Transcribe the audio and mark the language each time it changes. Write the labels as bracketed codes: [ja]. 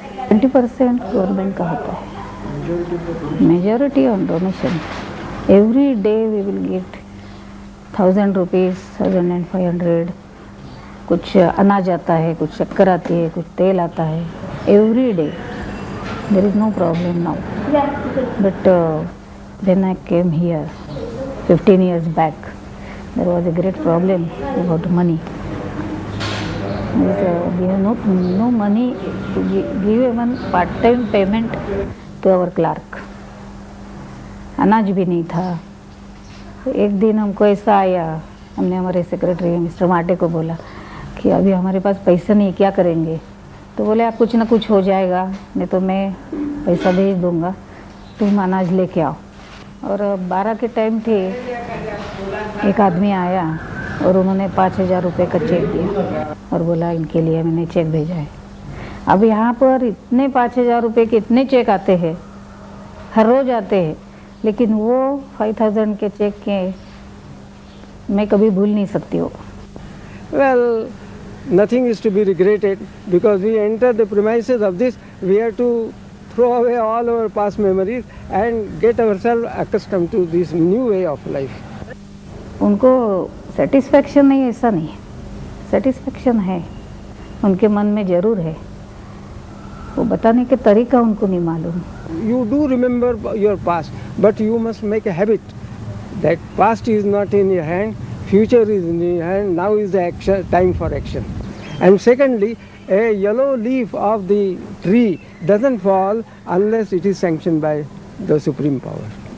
[hi] 20% government का होता है, [en] Majority on donation. Every day we will get 1000 rupees, 1500, [hi] कुछ अनाज आता है, कुछ शक्कर आती है, कुछ तेल आता है, [en] Every day. There is no problem now. But when I came here 15 years back, there was a great problem about money. We have no money to give even part-time payment to our clerk. [hi] अनाज भी नहीं था. तो एक दिन हमको ऐसा आया, हमने हमारे सेक्रेटरी मिस्टर माटे को बोला कि अभी हमारे पास पैसा नहीं, क्या करेंगे? तो बोले आप कुछ ना कुछ हो जाएगा, नहीं तो मैं पैसा भेज दूंगा, तुम अनाज लेके आओ. और 12 के टाइम थे, एक आदमी आया और उन्होंने 5,000 रुपये का चेक दिया और बोला इनके लिए मैंने चेक भेजा है. अब यहाँ पर इतने 5,000 रुपये के इतने चेक आते हैं, हर रोज़ आते हैं, लेकिन वो 5,000 के चेक के मैं कभी भूल नहीं सकती हूँ. [en] Well, nothing is to be regretted because we enter the premises of this. We have to throw away all our past memories and get ourselves accustomed to this new way of life. [hi] उनको satisfaction नहीं, ऐसा नहीं, satisfaction है, उनके मन में ज़रूर है, वो बताने के तरीका उनको नहीं मालूम. [en] You do remember your past, but you must make a habit that past is not in your hand, future is in your hand, now is the action, time for action. And secondly, a yellow leaf of the tree doesn't fall unless it is sanctioned by the supreme power.